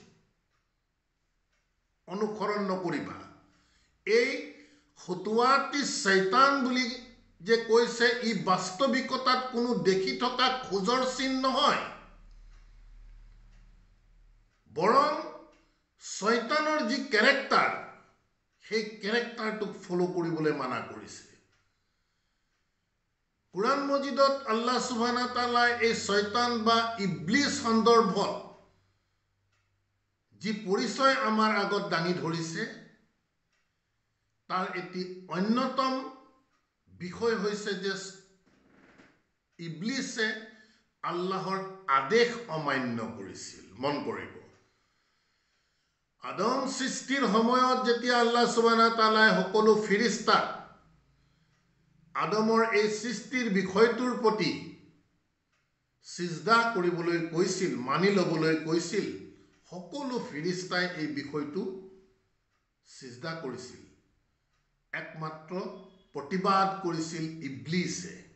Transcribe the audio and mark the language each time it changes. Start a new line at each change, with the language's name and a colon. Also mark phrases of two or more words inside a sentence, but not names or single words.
Assamese: অনুসৰণ নকৰিবা, এই
Arabic: خطوات الشيطان
Assamese: বুলি যে কৈছে, ই বাস্তৱিকতাত কোনো দেখি থকা খোজৰ চিন নহয়, বৰং শয়তানৰ যি কেৰেক্টাৰ, সেই কেৰেক্টাৰটোক ফলো কৰিবলৈ মানা কৰিছে। কুৰাণ মজিদত আল্লাহ
Arabic: سبحانه وتعالى
Assamese: এই শয়তান বা ইবলিছ সন্দৰ্ভত যি পৰিচয় আমাৰ আগত দাঙি ধৰিছে, তাৰ এটি অন্যতম বিষয় হৈছে যে ইবলিছে আল্লাহৰ আদেশ অমান্য কৰিছিল। মন কৰিব, আদম সৃষ্টিৰ সময়ত যেতিয়া আল্লাহ
Arabic: سبحانه وتعالى
Assamese: সকলো ফিৰিস্তাক আদমৰ এই সৃষ্টিৰ বিষয়টোৰ প্ৰতি সিজদা কৰিবলৈ কৈছিল, মানি ল'বলৈ কৈছিল, সকলো ফিৰিস্তাই এই বিষয়টো সিজদা কৰিছিল। একমাত্ৰ প্ৰতিবাদ কৰিছিল ইবলিছে।